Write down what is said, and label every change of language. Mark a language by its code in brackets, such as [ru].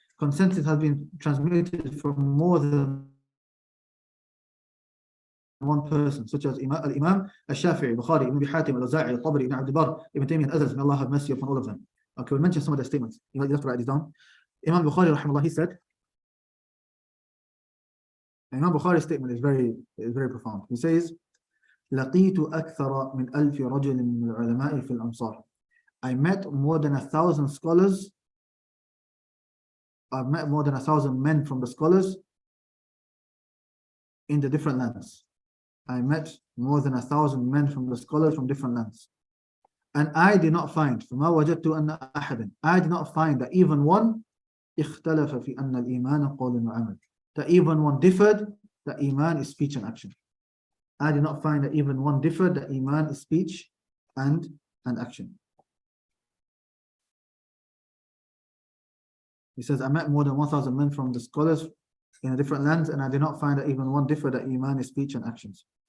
[en] Consensus has been transmitted from more than one person, such as Al-Imam Al-Shafi'i, Bukhari, Ibn Hatim, Al-Awza'i, Al-Tabari, Ibn Abd al-Barr, Ibn Taymiyyah, and others. May Allah have mercy upon all of them. Okay, we'll mention some of their statements. You have to write these down. Imam Bukhari, rahimahullah, he said, Imam Bukhari's statement is very profound. He says, [ar] لقيت أكثر من 1000 رجل من العلماء في الأمصار. [en] I met more than 1,000 scholars. I've met more than 1,000 men from the scholars in the different lands. I met more than 1,000 men from the scholars from different lands. And I did not find, [ar] فما وجدت أن أحدا, [en] I did not find that even one [ar] اختلف في أن الإيمان قول وعمل. [en] That even one differed, that Iman is speech and action. I did not find that even one differed, that Iman is speech and action. He says, I met more than 1,000 men from the scholars in different lands, and I did not find that even one differed, that Iman is speech and actions.